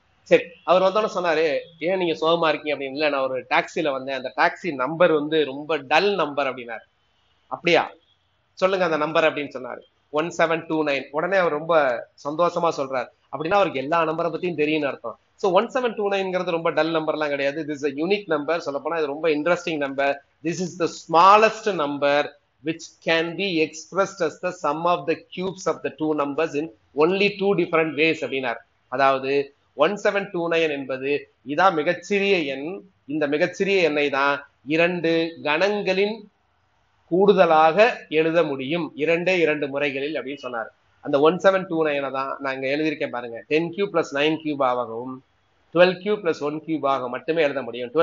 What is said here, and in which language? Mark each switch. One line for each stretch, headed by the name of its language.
Tamil: சரி, அவர் வந்தோன்னு சொன்னாரு, ஏன் நீங்க சோகமா இருக்கீங்க அப்படின்னு. இல்ல, நான் ஒரு டாக்ஸில வந்தேன், அந்த டாக்ஸி நம்பர் வந்து ரொம்ப டல் நம்பர் அப்படின்னாரு. அப்படியா, சொல்லுங்க அந்த நம்பர் அப்படின்னு சொன்னாரு. 1729. உடனே அவர் ரொம்ப சந்தோஷமா சொல்றாரு. அப்படின்னா அவருக்கு எல்லா நம்பரை பத்தியும் தெரியும் அர்த்தம். சோ 1729 ரொம்ப டல் நம்பர்லாம் கிடையாது.
English: This is unique number.
Tamil: சொல்ல போனா இது ரொம்ப interesting number.
English: this is the smallest number which can be expressed as the sum of the cubes of the two numbers in only two different ways
Tamil: அப்படின்னார். அதாவது 1729 என்பது இதான் மிகச்சிறிய எண். இந்த மிகச்சிறிய எண்ணை தான் 2 கணங்களின் கூடுதலாக எழுத முடியும், 2 முறைகளில் அப்படின்னு சொன்னார். அந்த 1729 தான் நான் இங்க எழுதியிருக்கேன் பாருங்க. 10 கியூப் பிளஸ் 9 கியூப் ஆகவும் 12 கியூப் பிளஸ் 1 கியூப் ஆக மட்டுமே எழுத முடியும்.